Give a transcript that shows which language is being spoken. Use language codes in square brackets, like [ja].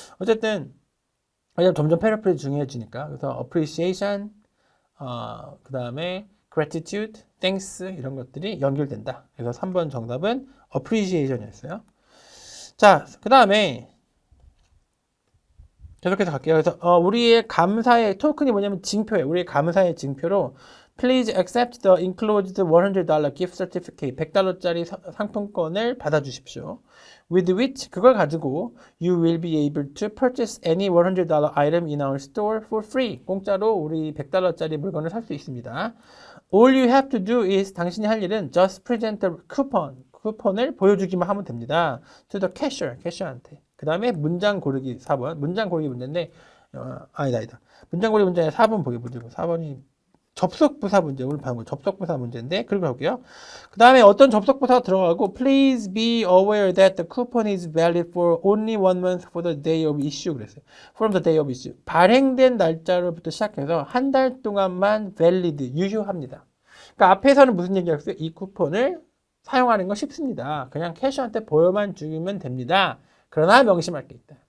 [ko] 어쨌든 왜냐면 점점 패러프레이즈 중요해지니까. 그래서 appreciation, 그 다음에 gratitude, thanks 이런 것들이 연결된다. 그래서 3번 정답은 appreciation이었어요. 자, 그 다음에 계속해서 갈게요. 그래서 우리의 감사의 토큰이 뭐냐면 징표예요. 우리의 감사의 징표로 [en] Please accept the enclosed $100 gift certificate. [ko] $100짜리 상품권을 받아주십시오. [en] With which [ko] 그걸 가지고 [en] you will be able to purchase any $100 item in our store for free. [ko] 공짜로 우리 $100짜리 물건을 살 수 있습니다. [en] All you have to do is [ko] 당신이 할 일은 [en] just present the coupon. [ko] 쿠폰을 보여주기만 하면 됩니다. [en] To the cashier. [ko] 캐셔한테. 그 다음에 문장 고르기 4번. 문장 고르기 문제인데 아니다. 문장 고르기 문제에 4번 보기 문제고 4번이 접속부사 문제, 오늘 방금 접속부사 문제인데 그걸 볼게요. 그 다음에 어떤 접속부사가 들어가고 [en] Please be aware that the coupon is valid for only 1 month for the day of issue [ko] 그랬어요. [en] From the day of issue. [ko] 발행된 날짜로부터 시작해서 한 달 동안만 valid, 유효합니다. 그러니까 앞에서는 무슨 얘기였어요? 이 쿠폰을 사용하는 건 쉽습니다. 그냥 캐셔한테 보여만 주면 됩니다. 그러나 명심할 게 있다.